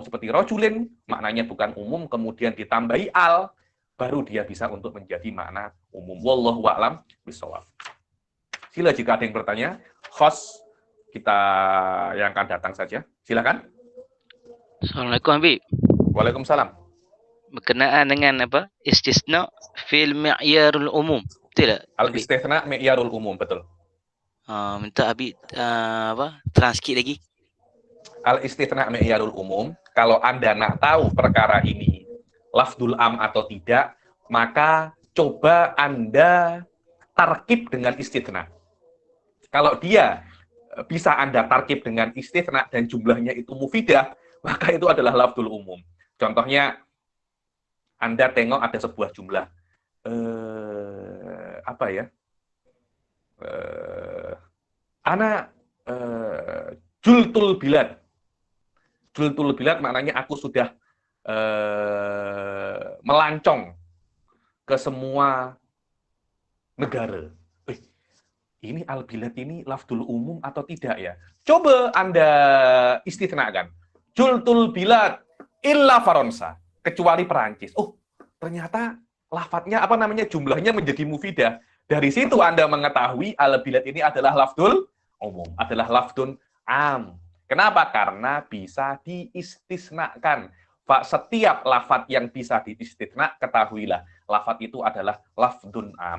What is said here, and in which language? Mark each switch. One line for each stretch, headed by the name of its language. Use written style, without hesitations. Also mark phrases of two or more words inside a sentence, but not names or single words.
Indonesian: Seperti rojulin, maknanya bukan umum, kemudian ditambahi al, baru dia bisa untuk menjadi makna umum.
Arabic: والله أعلم بالصواب.
Indonesian: Sila jika ada yang bertanya, host kita yang akan datang saja. Silakan. Assalamualaikum Habib. Waalaikumsalam. Berkenaan dengan apa?
Arabic: استثناء في معيار العموم.
Indonesian: Betul tak?
Arabic: الاستثناء معيار العموم,
Indonesian: betul. Minta Habib apa? Transkip lagi.
Arabic: الاستثناء معيار العموم,
Indonesian: kalau Anda nak tahu perkara ini
Arabic: لفظ عام
Indonesian: atau tidak, maka coba Anda tarkib dengan istithna. Kalau dia bisa Anda tarkib dengan istithna dan jumlahnya itu mufidah, maka itu adalah
Arabic: لفظ العموم.
Indonesian: Contohnya, Anda tengok ada sebuah jumlah. Apa ya?
Arabic: أنا جلت البلاد. جلت البلاد
Indonesian: maknanya aku sudah melancong ke semua negara. Ini al-bilad ini
Arabic: لفظ العموم
Indonesian: atau tidak ya? Coba Anda istithnakan.
Arabic: جلت البلاد إلا فرنسا,
Indonesian: kecuali Perancis. Oh, ternyata lafadznya apa namanya jumlahnya menjadi mufidah. Dari situ Anda mengetahui al-bilad ini adalah
Arabic: لفظ العموم,
Indonesian: adalah
Arabic: لفظ عام.
Indonesian: Kenapa? Karena bisa diistisnakan. Setiap lafadz yang bisa diistisna, ketahuilah lafadz itu adalah
Arabic: لفظ عام.